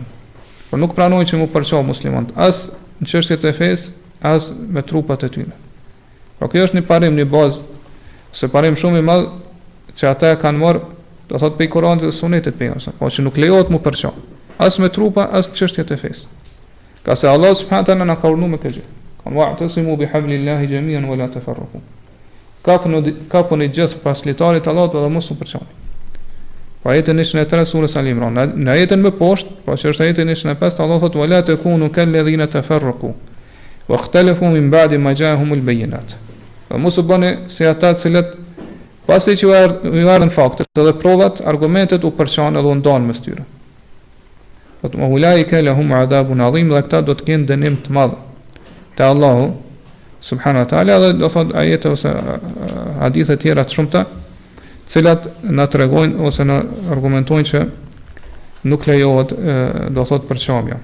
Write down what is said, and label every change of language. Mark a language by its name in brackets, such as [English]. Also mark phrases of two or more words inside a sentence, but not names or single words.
[Albanian] Por nuk pranojnë që mu përçar muslimanët, as në çështjet e fesë, as me trupat e tyre. Pra kjo është një parim, një bazë, se parim shumë i madh që ata e kanë marrë, do thotë prej Kuranit dhe Sunetit pejgamberit, po që nuk lejohet mu përçar, as me trupa, as në çështjet e fesë. Ka se Allah [Arabic] سبحانه وتعالى [Albanian] na ka urdhëruar me këtë gjë. [Arabic] واعتصموا بحبل الله جميعا ولا تفرقوا. [Albanian] Kapuni gjithë pas litarit Allahut dhe mos u përçani. Pa jetën e 103 surës Al-Imran. Në jetën më poshtë, pra që është jetën e 105, Allah thotë [Arabic] ولا تكونوا كالذين تفرقوا واختلفوا من بعد ما جاءهم البينات. [Albanian] Dhe mos u bëni si ata të cilët pasi që u ardhën faktet dhe provat, argumentet u përçanë dhe u ndanë mes tyre. Thotë [Arabic] أولئك لهم عذاب عظيم, [Albanian] dhe këta do të kenë dënim të madh te Allahu [Arabic] سبحانه وتعالى, [Albanian] dhe do thot ajete ose hadithe të tjera të shumta, të cilat na tregojnë ose na argumentojnë që nuk lejohet do thot përçarja.